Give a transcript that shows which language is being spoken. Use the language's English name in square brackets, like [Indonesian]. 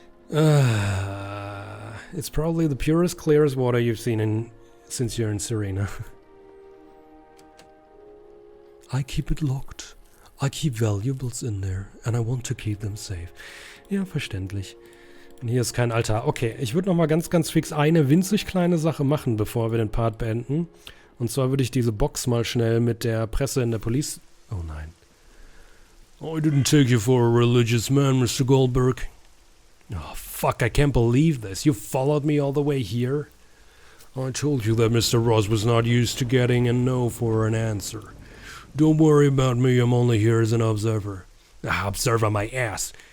[English] It's probably the purest, clearest water you've seen since you're in Serena. I keep it locked. I keep valuables in there, and I want to keep them safe. [German] Ja, verständlich. Und hier ist kein Altar. Okay, ich würde noch mal ganz fix eine winzig kleine Sache machen, bevor wir den Part beenden. Und zwar würde ich diese Box mal schnell mit der Presse in der Police... Oh nein. [English] I didn't take you for a religious man, Mr. Goldberg. Oh, fuck, I can't believe this. You followed me all the way here? I told you that Mr. Ross was not used to getting a no for an answer. Don't worry about me, I'm only here as an observer. Observer my ass.